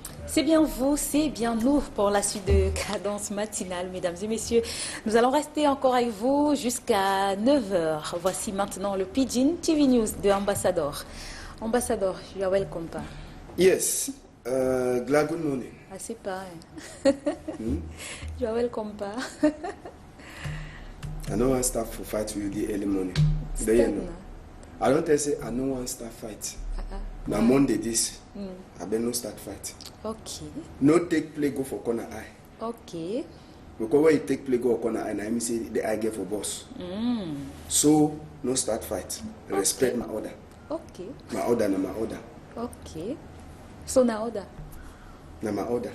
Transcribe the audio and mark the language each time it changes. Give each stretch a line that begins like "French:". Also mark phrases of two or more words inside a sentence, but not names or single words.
French: C'est bien vous, c'est bien nous pour la suite de Cadence matinale, mesdames et messieurs. Nous allons rester encore avec vous jusqu'à 9 heures. Voici maintenant le Pidgin TV News de Ambassador.
Nigerian Pidgin: Ambassador, you are welcome. Pa. Yes, glad good morning.
French: Ah, c'est pas.
Nigerian Pidgin: You are welcome. Pa. I don't want to start for fight with you the early morning. Do you know? I don't tell say I don't want to start fight. Now Monday this, I better no start fight. Okay. No take play go for corner eye. Okay. Because when you take play go for corner eye, now me say the eye get for boss. So no start fight. Respect my order. Okay. My order na my order. Okay. So na order. Na my order.